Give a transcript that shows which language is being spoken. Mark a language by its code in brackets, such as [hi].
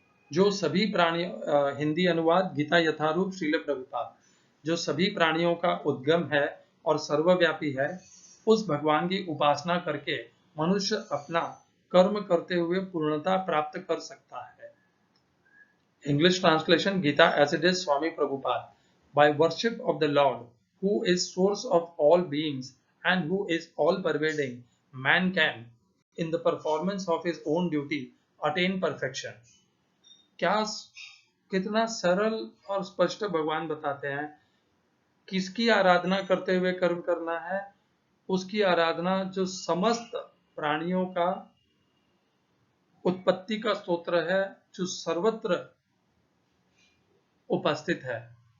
[hi] जो सभी प्राणी हिंदी अनुवाद गीता यथारूप श्रील प्रभुपाद। जो सभी प्राणियों का उद्गम है और सर्वव्यापी है, उस भगवान की उपासना करके मनुष्य अपना कर्म करते हुए पूर्णता प्राप्त कर सकता है। [en] English translation Gita as it is Swami Prabhupada. By worship of the Lord, who is source of all beings and who is all pervading, man can, in the performance of his own duty, attain perfection. [hi] क्या कितना सरल और स्पष्ट भगवान बताते हैं। किसकी आराधना करते हुए कर्म करना है? उसकी आराधना जो समस्त प्राणियों का उत्पत्ति का स्तोत्र है, जो सर्वत्र उपस्थित है,